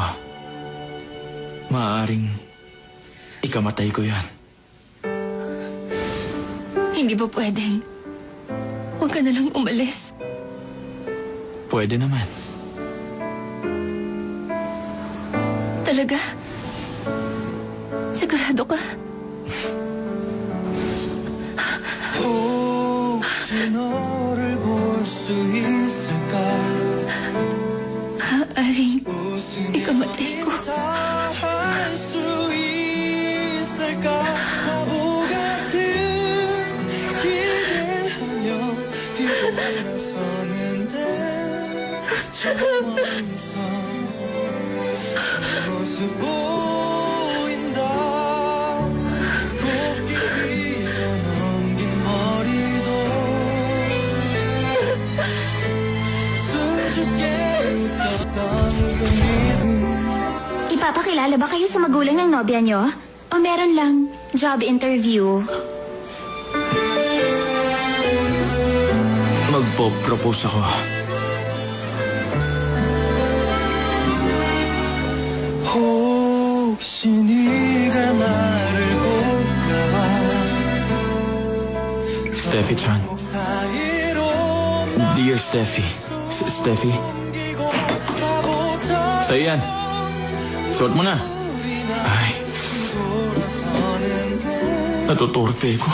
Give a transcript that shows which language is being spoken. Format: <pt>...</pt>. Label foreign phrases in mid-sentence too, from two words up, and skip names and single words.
<tl>Maaaring ikamatay ko yan. Hindi ba pwedeng? Huwag ka na lang umalis. Pwede naman. Talaga? Sigurado ka?</tl> <ko>혹시 너를 볼 수 있을까?</ko> <tl>Maaaring ikamatay ko.</tl> <ko>할수 있을까? 바보 같은 기대를 하며 뒤돌아서는데 저 멀리서 내 모습 보인다. 곱게 빗어넘긴 머리도 수줍게 웃었던 그</ko> <tl>Ipapakilala ba kayo sa magulang ng nobya nyo? O meron lang job interview? Magpo-propose ako.</tl> <ko>혹시 네가 나를 볼까봐</ko> <tl>Steffi Chan.</tl> <ko>사이로</ko> <tl>Dear Steffi. Steffi? Sa'yo yan. Suot mo na. Ay. Natutorpe ko.</tl>